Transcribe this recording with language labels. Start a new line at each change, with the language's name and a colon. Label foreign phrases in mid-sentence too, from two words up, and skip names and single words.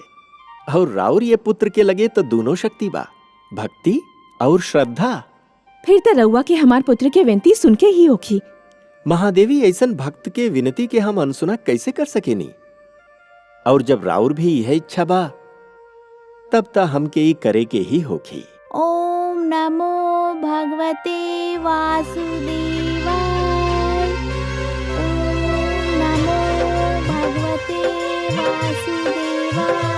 Bhojpuri: और राउर ये पुत्र के लगे तो दोनों शक्ति बा, भक्ति और श्रद्धा। फिर तो रउआ के हमार पुत्र के विनती सुन के ही होखी। महादेवी, ऐसन भक्त के विनती के हम अनसुना कैसे कर सकेनी। और जब राउर भी यह इच्छा बा तब ता हमके ही करे के ही होखी।
Sanskrit: ओम नमो भगवते वासुदेवाय। ओम नमो भगवते वासुदेवाय।